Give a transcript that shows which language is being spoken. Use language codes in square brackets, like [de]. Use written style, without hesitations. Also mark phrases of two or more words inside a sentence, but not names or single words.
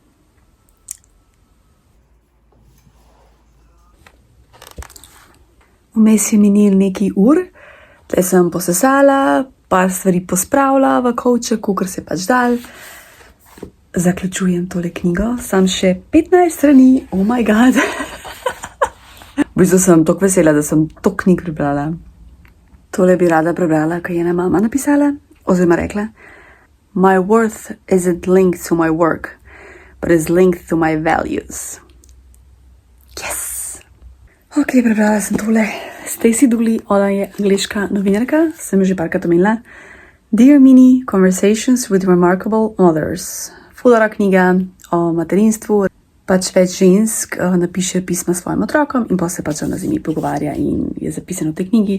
[sl] Vmes je minil nekaj ur, tle sem posesala, par stvari pospravila v kovček, kakor se pač dal. Zaključujem tole knjigo, sam še 15 strani, [en] oh my god. [sl] V bistvu sem toliko vesela, da sem toliko knjig prebrala. Tole bi rada prebrala, kaj je ena mama napisala, oziroma rekla: [en] My worth isn't linked to my work, but is linked to my values. Yes! [sl] Ok, prebrala sem tole. Stacey Dooley, ona je angliška novinarka, sem že parkrat omenila. [en] Dear Minnie, Conversations with Remarkable Mothers. [sl] Fulora knjiga o materinstvu. Pač več žensk napiše pisma svojim otrokom in pa se pač ona z njimi pogovarja in je zapisano v tej knjigi.